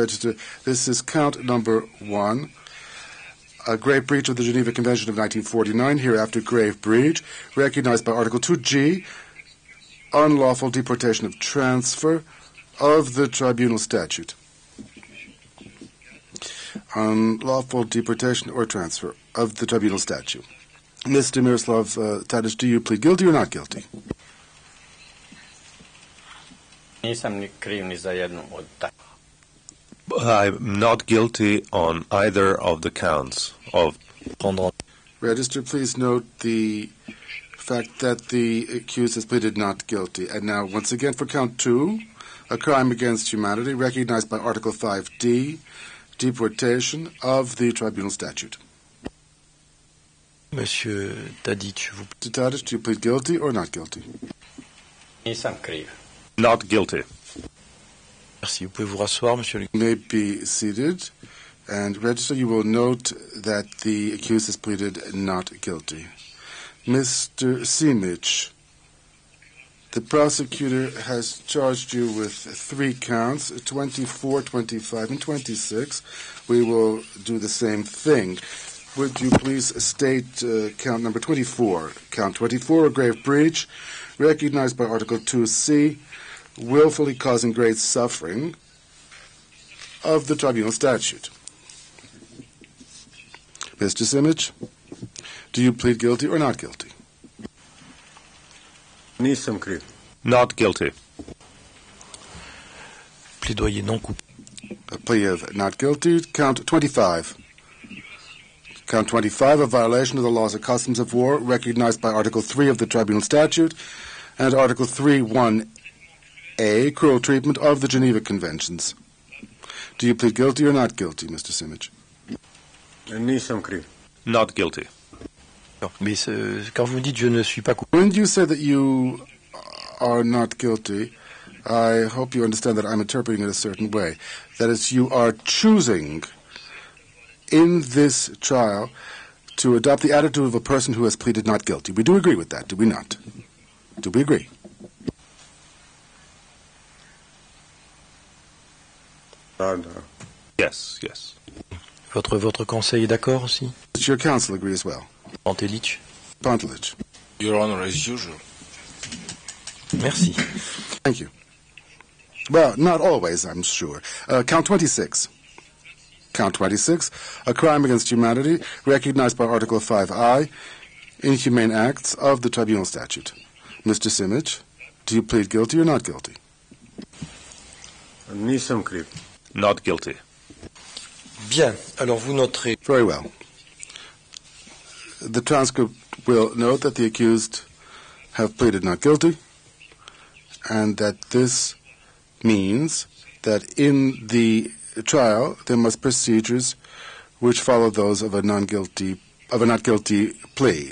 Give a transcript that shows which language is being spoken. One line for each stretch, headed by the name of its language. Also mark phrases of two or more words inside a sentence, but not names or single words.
English: Registrar, this is count number 1. A grave breach of the Geneva Convention of 1949, hereafter grave breach, recognized by Article 2G, unlawful deportation of transfer of the Tribunal statute. Unlawful deportation or transfer of the Tribunal statute. Mr. Miroslav Tadic, do you plead guilty or not guilty?
Serbian: Nisam ni kriv ni za jednu od ta.
English: I'm not guilty on either of the counts of Register, please note the fact that the accused has pleaded not guilty. And now, once again, for count 2, a crime against humanity recognized by Article 5D, deportation of the Tribunal statute.
French: Monsieur Tadic,
English: Mr. Tadic, do you plead guilty or not guilty?
Serbian: Nisam kriv.
English: Not guilty.
French: Merci. Vous pouvez vous rasseoir, monsieur.
English: You may be seated. And register, you will note that the accused has pleaded not guilty. Mr. Simic, the prosecutor has charged you with 3 counts, 24, 25, and 26. We will do the same thing. Would you please state count number 24? Count 24, a grave breach, recognized by Article 2C, willfully causing great suffering of the Tribunal statute. Mr. Simic, do you plead guilty or not guilty?
Serbian: Nisam kriv.
English: Not guilty.
French: Plaidoyer non coupable.
English: A plea of not guilty. Count 25. Count 25, a violation of the laws and customs of war recognized by Article 3 of the Tribunal statute and Article 3.1a, cruel treatment of the Geneva Conventions. Do you plead guilty or not guilty, Mr. Simic?
Serbian: Nisam kriv.
English: Not guilty.
French: Mais quand vous dites je ne suis pas coupable.
English: When you say that you are not guilty, I hope you understand that I'm interpreting it a certain way. That is, you are choosing in this trial to adopt the attitude of a person who has pleaded not guilty. We do agree with that, do we not? Do we agree? Yes, yes.
French: Votre conseil est d'accord aussi?
English: Does your counsel agree as well? Pantelic? Pantelic. Your Honor, as usual.
French: Merci.
English: Thank you. Well, not always, I'm sure. Count 26. Count 26, a crime against humanity recognized by Article 5I, inhumane acts of the Tribunal statute. Mr. Simic, do you plead guilty or not guilty?
Serbian: Nisam kriv.
English: Not guilty.
French: Bien. Alors vous noterez.
English: Very well. The transcript will note that the accused have pleaded not guilty, and that this means that in the trial there must procedures which follow those of a not guilty plea.